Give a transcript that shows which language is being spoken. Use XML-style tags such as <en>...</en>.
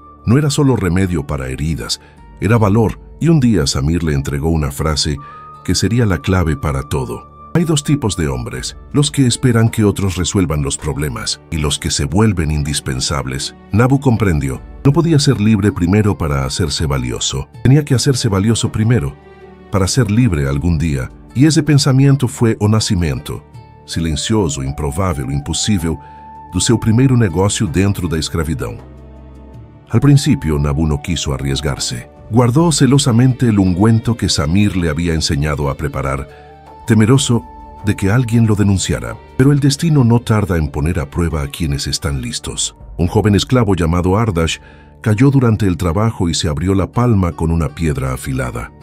<es>No era solo remedio para heridas, era valor, y un día Samir le entregó una frase que sería la clave para todo. Hay dos tipos de hombres, los que esperan que otros resuelvan los problemas y los que se vuelven indispensables. Nabu comprendió, no podía ser libre primero para hacerse valioso. Tenía que hacerse valioso primero, para ser libre algún día.</es> <pt>E esse pensamento foi o nascimento, silencioso, improvável, impossível, do seu primeiro negócio dentro da escravidão.</pt> <es>Al principio, Nabu no quiso arriesgarse. Guardó celosamente el ungüento que Samir le había enseñado a preparar, temeroso de que alguien lo denunciara. Pero el destino no tarda en poner a prueba a quienes están listos. Un joven esclavo llamado Ardash cayó durante el trabajo y se abrió la palma con una piedra afilada.</es>